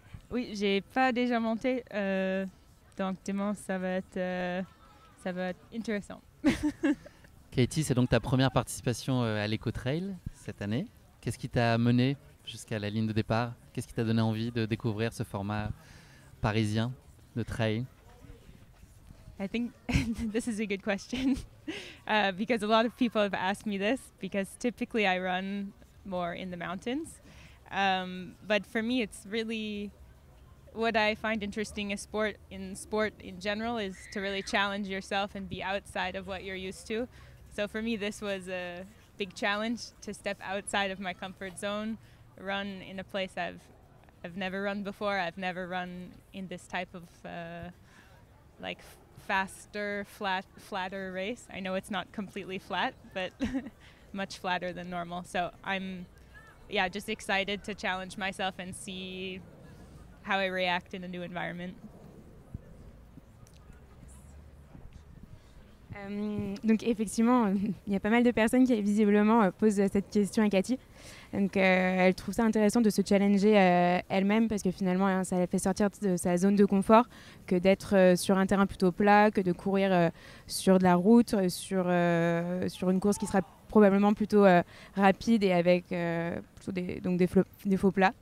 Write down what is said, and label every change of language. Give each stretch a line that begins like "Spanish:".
French: Oui, j'ai pas déjà monté, donc demain ça va être ça va être intéressant. Katie, c'est donc ta première participation à l'Eco-Trail cette année. Qu'est-ce qui t'a mené jusqu'à la ligne de départ? Qu'est-ce qui t'a donné envie de découvrir ce format parisien de trail?
English: I think this is a good question because a lot of people have asked me this because typically I run more in the mountains. But for me, it's really what I find interesting in sport in general is to really challenge yourself and be outside of what you're used to. So for me, this was a big challenge to step outside of my comfort zone, run in a place I've never run before. I've never run in this type of like faster, flatter race. I know it's not completely flat, but much flatter than normal. So I'm just excited to challenge myself and see how I react in a new environment.
French: Donc effectivement, il y a pas mal de personnes qui visiblement posent cette question à Cathy. Donc elle trouve ça intéressant de se challenger elle-même parce que finalement ça la fait sortir de sa zone de confort que d'être sur un terrain plutôt plat, que de courir sur de la route, sur une course qui sera probablement plutôt rapide et avec plutôt des faux plats.